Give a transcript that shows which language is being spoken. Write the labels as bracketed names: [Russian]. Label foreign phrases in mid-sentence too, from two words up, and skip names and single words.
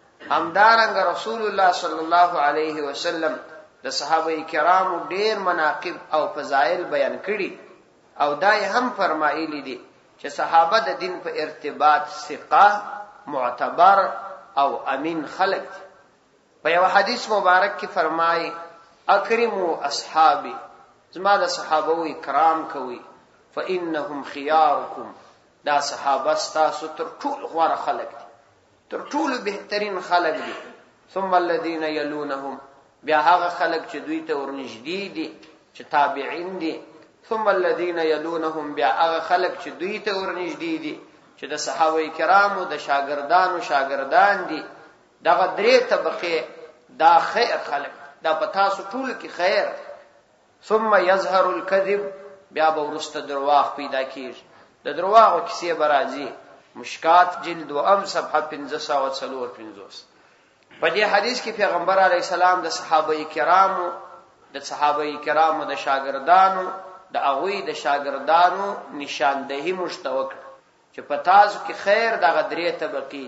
[Pashto] همدارنګ رسول الله [Arabic] صلی الله علیه وسلم [Pashto] د صحابه کرامو ډیر مناقب او فضایل بیان کړي او دای هم فرمایلی دي چې صحابه د دین په ارتباط ثقه معتبر او امین خلق دي. په یو حدیث مبارک کې فرمایي [Arabic] اکرموا اصحابي، [Pashto] زما د صحابه کرام کوي، [Arabic] فانهم خياركم، [Pashto] دا صحابه ستاسو تر ټولو غوره خلق دي، تر ټولو بهترین خلق دي. [Arabic] ثم الذين يلونهم، [Pashto] بیا هغه خلق چې دوی ته ورنږدې دي چې تابعین دي. [Arabic] ثم الذين يلونهم، [Pashto] بیا هغه خلق چې دوی ته ورنږدې دي چې د صحابه کرامو د شاګردان دي. دغه درې طبقه دا خیر خلق، دا پتاسو ټول کې خیر. [Arabic] ثم يظهر الكذب، [Pashto] بیا به ورسته درواغ پیدا کیږي، د درواغو کیسې برازي. مشکات جلد 2 صفحه 554. په دې حدیث کې پیغمبر [Arabic] علیه السلام [Pashto] د صحابه کرامو د شاګردانو د هغوی د شاګردانو نشاندهی مشتوک چې په تاسو کې خیر دغه درې طبقې دي.